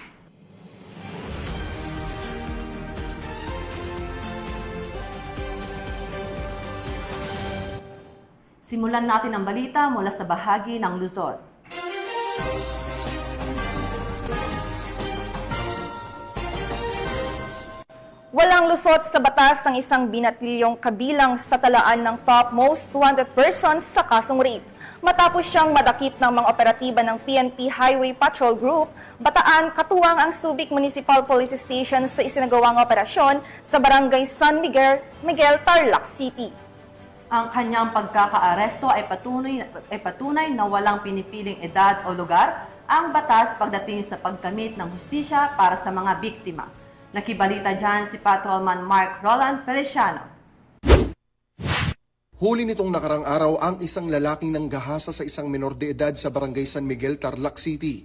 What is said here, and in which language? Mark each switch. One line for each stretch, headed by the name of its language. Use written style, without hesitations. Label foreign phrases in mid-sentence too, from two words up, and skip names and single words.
Filipino: Simulan natin ang balita mula sa bahagi ng Luzon. Walang lusot sa batas ang isang binatilyong kabilang sa talaan ng
English: top most wanted persons
Filipino: sa kasong rape. Matapos siyang madakip ng mga operatiba ng PNP Highway Patrol Group, Bataan katuwang ang Subic Municipal Police Station sa isinagawang operasyon sa Barangay San Miguel, Tarlac City. Ang kanyang pagkakaaresto ay patunay na walang pinipiling edad o lugar ang batas pagdating sa pagkamit ng hustisya para sa mga biktima. Nakibalita dyan si Patrolman Mark Roland Feliciano. Huli nitong nakarang araw ang isang lalaking nanggahasa sa isang menor de edad sa Barangay San Miguel, Tarlac City.